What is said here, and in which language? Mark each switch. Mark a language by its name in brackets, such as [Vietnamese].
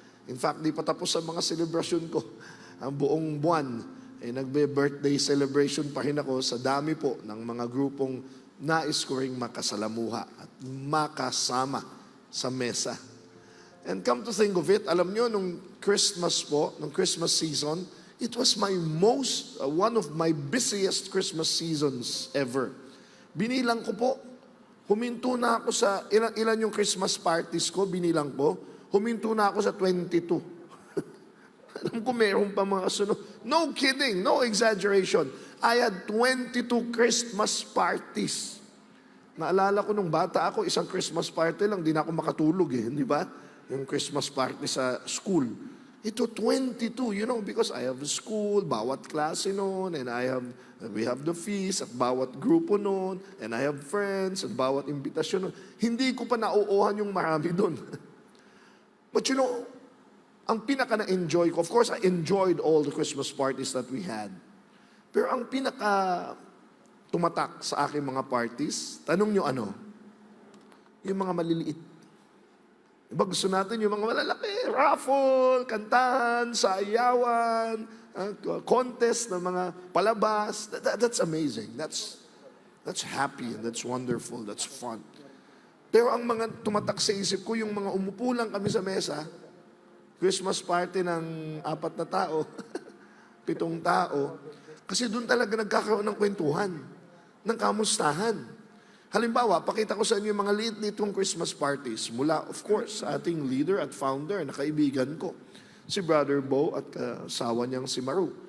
[Filipino] In fact, di pa tapos ang mga celebration ko. Ang buong buwan, nagbe-birthday celebration pa rin ako sa dami po ng mga grupong nais ko ring makasalamuha at makasama sa mesa. [English] And come to think of it, [Filipino] alam nyo, nung Christmas po, nung [English] Christmas season, it was one of my busiest Christmas seasons ever. [Filipino] Binilang ko po, huminto na ako sa, ilan yung Christmas parties ko, binilang ko, huminto na ako sa 22. Alam ko meron pa mga sunod. [English] No kidding, no exaggeration. I had 22 Christmas parties. [Filipino] Naalala ko nung bata ako, isang Christmas party lang, di na ako makatulog di ba? Yung Christmas party sa school. [English] Ito 22, because I have school, bawat klase noon, and we have the feast at bawat grupo noon, and I have friends at bawat imbitasyon noon. [Filipino] Hindi ko pa nauuhan yung marami doon. [English] But ang pinaka na-enjoy ko, of course, I enjoyed all the Christmas parties that we had. [Filipino] Pero ang pinaka tumatak sa aking mga parties, tanong nyo ano? Yung mga maliliit. Iba gusto natin yung mga malalaki, raffle, kantahan, sayawan, contest ng mga palabas. [English] That's amazing. That's happy and that's wonderful. That's fun. [Filipino] Pero ang mga tumatak sa isip ko, yung mga umupo lang kami sa mesa, Christmas party ng 4 na tao, 7 tao, kasi doon talaga nagkakaroon ng kwentuhan, ng kamustahan. Halimbawa, pakita ko sa inyo yung mga liit-liit kong Christmas parties mula, [English] of course, [Filipino] sa ating leader at founder na kaibigan ko, si Brother Bo at asawa niyang si Maru.